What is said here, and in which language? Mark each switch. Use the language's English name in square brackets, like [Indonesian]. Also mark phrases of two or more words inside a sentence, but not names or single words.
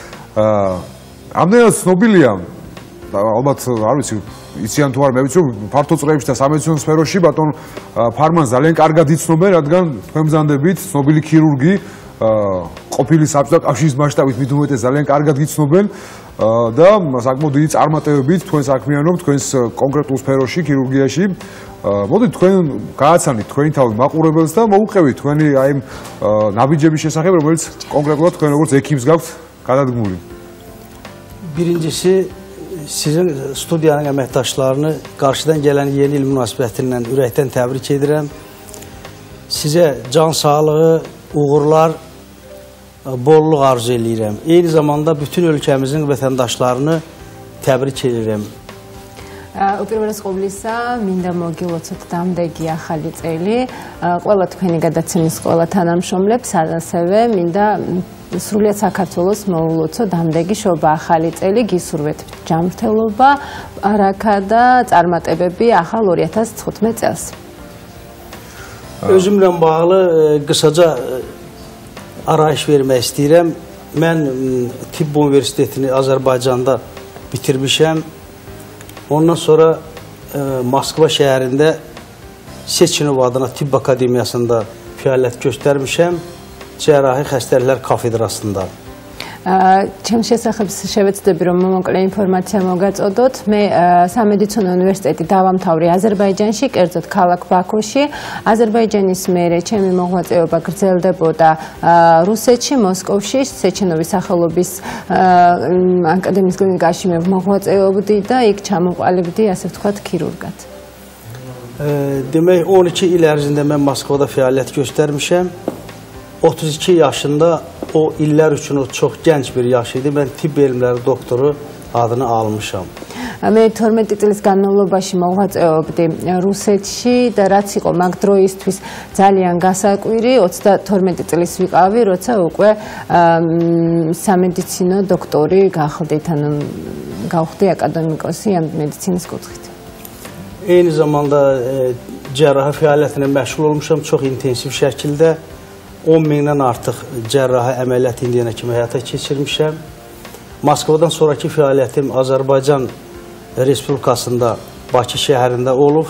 [Georgian] ამდენად ცნობილია, ალბათ არ ვიცი, იციან თუ არ მე ვიცი, რომ ფართო წრეებში და სამედიცინო სფეროში ბატონ ფარმანს ძალიან კარგად იცნობენ, რადგან თქვენ ბრძანდებით ცნობილი ქირურგი ყოფილი საბჭოთა კავშირის მასშტაბით მით უმეტეს ძალიან კარგად გიცნობენ და საკმაოდ დიდი წარმატებებით თქვენ საქმიანობთ თქვენს კონკრეტულ სფეროში ქირურგიაში. მოდით თქვენ გააცანით თქვენი თავი მაყურებელს და მოუყევით თქვენი აი ნაბიჯების შესახებ, რომელიც კონკრეტულად თქვენ როგორც ექიმს გაქვთ გადადგმული. [Azerbaijani] Birincisi sizin studiyanın əməkdaşlarını qarşıdan gələn yeni il münasibətindən ürəkdən təbrik edirəm. Sizə can sağlığı, uğurlar, bolluq arzu edirəm. Eyni zamanda bütün ölkəmizin vətəndaşlarını təbrik edirəm. [Georgian] უპირველეს ყოვლისა, მინდა მოგილოცოთ დამდეგი ახალი წელი, ყველა თქვენი გადაცემის ყველა თანამშრომლებს, ასევე მინდა სრულიად საქართველოს მოულოცო დამდეგი შობა ახალი წელი, გისურვეთ ჯანმრთელობა, პარაქა და წარმატებები ახალ 2015 წელს. [Azerbaijani] Özümlə bağlı qısaca arayış vermək istəyirəm. Mən Tibb Universitetini Azərbaycanda bitirmişəm. Ondan sonra Moskva şəhərində Seçinov adına Tibb Akademiyasında fəaliyyət göstərmişəm. Cərrahi xəstəliklər kafedrasında. [Georgian] ჩემს შესახებ შევეცდები რომ მოკლე ინფორმაცია მოგაწოდოთ. მე სამედიცინო უნივერსიტეტი დავამთავრე აზერბაიჯანში, კერძოდ ქალაქ ბაქოში. აზერბაიჯანის მერე ჩემი მოღვაწეობა გრძელდებოდა რუსეთში, მოსკოვში, სეჩენოვის სახელობის აკადემიის კლინიკაში მე მოღვაწეობდი და იქ ჩამოყალიბდი, ასე ვთქვათ, ქირურგად. [Azerbaijani] Demək 12 il ərzində mən Moskvada fəaliyyət göstərmişəm. 32 yaşında o illər üçün o çox gənc bir yaş idi. Mən tibb elmləri doktoru adını almışam. [Georgian] მე 12 წლის განმავლობაში მოღვაწეობდი რუსეთში და რაც იყო მაგ დროისთვის ძალიან გასაკვირი, 32 წლის ვიყავი, როცა უკვე სამედიცინო დოქტორი გახდით, ანუ გავხდი აკადემიკოსი ამ მედიცინის კუთხით. [Azerbaijani] Eyni zamanda cərrahi fəaliyyətlə məşğul olmuşam çox intensiv şəkildə. 10 mindən artıq cərrahi əməliyyat indiyənə kimi həyata keçirmişəm. Moskvadan sonraki fəaliyyətim Azərbaycan Respublikasında Bakı şəhərində olub.